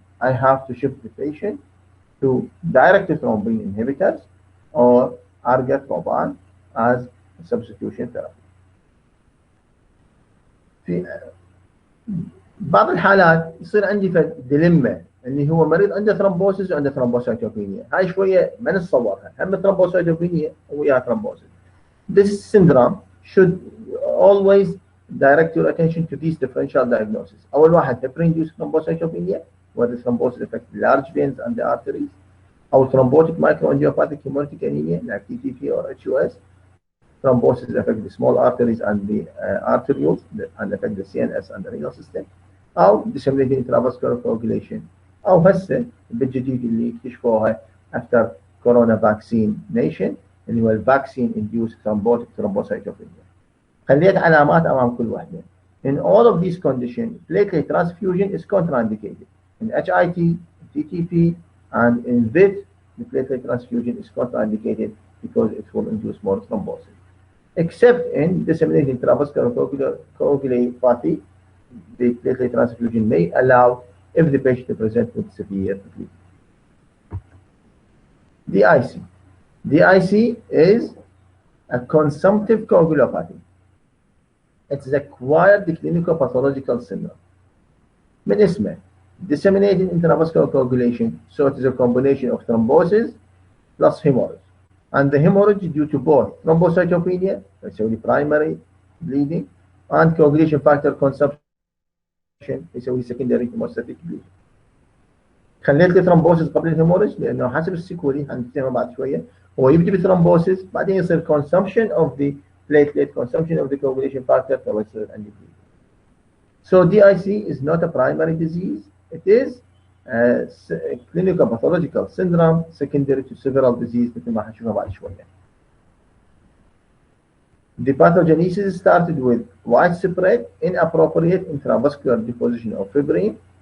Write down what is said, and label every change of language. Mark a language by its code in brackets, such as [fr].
[en] I have to shift the patient to direct thrombin inhibitors or argatroban as substitution therapy. [ar] في بعض الحالات يصير عندي ديليما اللي هو مريض عنده ثرومبوسيس وعنده ثرومبوسايتوبينيا، هاي شويه ما نتصورها، هم ثرومبوسايتوبينيا ويا ثرومبوسيس. [en] This syndrome should always direct your attention to these differential diagnoses. [ar] أول واحد [en] heparin-induced thrombocytopenia where the thrombosis affects large veins and the arteries, أو thrombotic microangiopathic hemolytic anemia like TTP or HUS. Thrombosis affect the small arteries and the arterioles and affect the CNS and the renal system. أو disseminated intravascular coagulation. أو [ar] هسه بالجديد اللي اكتشفوها [en] after corona vaccination [ar] اللي هو [en] vaccine induced thrombotic thrombocytopenia. [ar] خليت علامات أمام كل واحدة. [en] In all of these conditions, platelet transfusion is contraindicated. In HIT, TTP, and in VIT, the platelet transfusion is contraindicated because it will induce more thrombosis. Except in disseminated intravascular coagulopathy, the platelet transfusion may allow if the patient presents with severe bleeding. DIC. DIC is a consumptive coagulopathy. It's acquired clinical pathological syndrome. [ar] من اسمه [en] disseminated intravascular coagulation, so it is a combination of thrombosis plus hemorrhage. And the hemorrhage due to both thrombocytopenia, that's the primary bleeding, and coagulation factor consumption, يسوي secondary hemostatic bleeding. [ar] خليت لي ثرومبوسيس قبل الهيموريج لانه حسب السيكولي هنتكلم بعد شويه، هو يبدي بثرومبوسيس بعدين يصير [en] consumption of the platelet, consumption of the coagulation factor, [ar] فيصير عندي bleeding. [en] So DIC is not a primary disease, it is a clinical pathological syndrome secondary to several diseases [ar] مثل ما حنشوفها بعد شويه. [en] The pathogenesis started with widespread inappropriate intravascular deposition of fibrin.